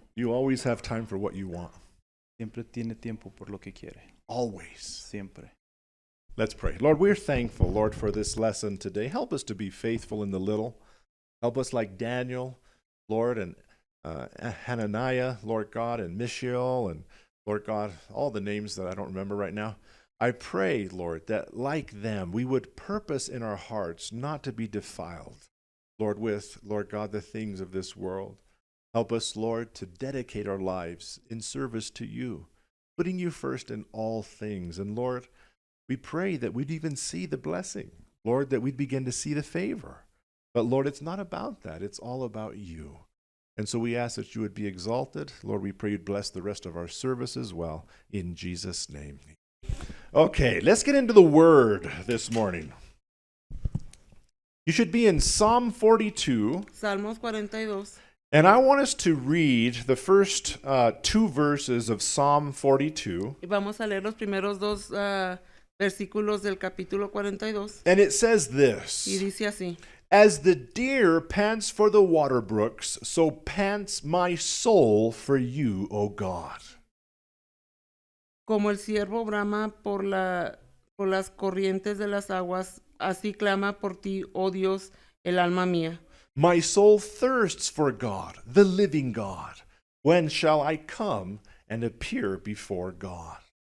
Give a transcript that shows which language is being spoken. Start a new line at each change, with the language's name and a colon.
English: You always have time for what you want.
Spanish: Siempre tiene tiempo por lo que quiere.
English: Always.
Spanish: Siempre.
English: Let's pray. Lord, we're thankful, Lord, for this lesson today. Help us to be faithful in the little. Help us like Daniel, Lord, and Hananiah, Lord God, and Mishael, and Lord God, all the names that I don't remember right now. I pray, Lord, that like them, we would purpose in our hearts not to be defiled, Lord, with, Lord God, the things of this world. Help us, Lord, to dedicate our lives in service to you, putting you first in all things. And Lord, we pray that we'd even see the blessing, Lord, that we'd begin to see the favor. But Lord, it's not about that. It's all about you. And so we ask that you would be exalted. Lord, we pray you'd bless the rest of our service as well. In Jesus' name. Okay, let's get into the Word this morning. You should be in Psalm 42.
Spanish: Salmos 42.
English: And I want us to read the first two verses of Psalm 42.
Spanish: Y vamos a leer los primeros dos versículos del capítulo 42.
English: And it says
Spanish: Y
English: this:
Spanish: dice así:
English: As the deer pants for the water brooks, so pants my soul for you, O God.
Spanish: Como el ciervo brama por las corrientes de las aguas, así clama por ti, oh Dios, el alma mía.
English: My soul thirsts for God, the living God. When shall I come and appear before God?